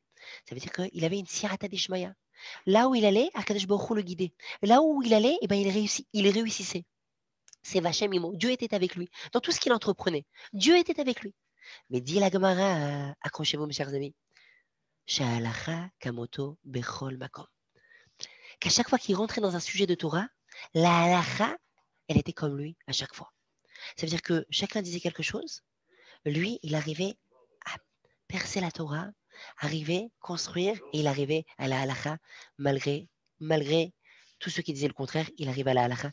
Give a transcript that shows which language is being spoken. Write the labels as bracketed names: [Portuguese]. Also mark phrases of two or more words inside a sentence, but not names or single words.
[French] Ça veut dire qu'il avait une [Aramaic] סייעתא דשמיא. [French] Là où il allait, [Hebrew] הקדוש ברוך הוא [French] le guidait. Là où il allait, eh ben, il réussissait. C'est [Hebrew] וה' עמו. [French] Dieu était avec lui. Dans tout ce qu'il entreprenait, Dieu était avec lui. Mais dit la Gemara, accrochez-vous mes chers amis, [Hebrew] הלכה כמותו בכל מקום. [French] qu'à chaque fois qu'il rentrait dans un sujet de Torah, la halakha, elle était comme lui à chaque fois. Ça veut dire que chacun disait quelque chose, lui, il arrivait à percer la Torah, arriver, construire, et il arrivait à la halakha malgré tous ceux qui disaient le contraire, il arrive à la halakha.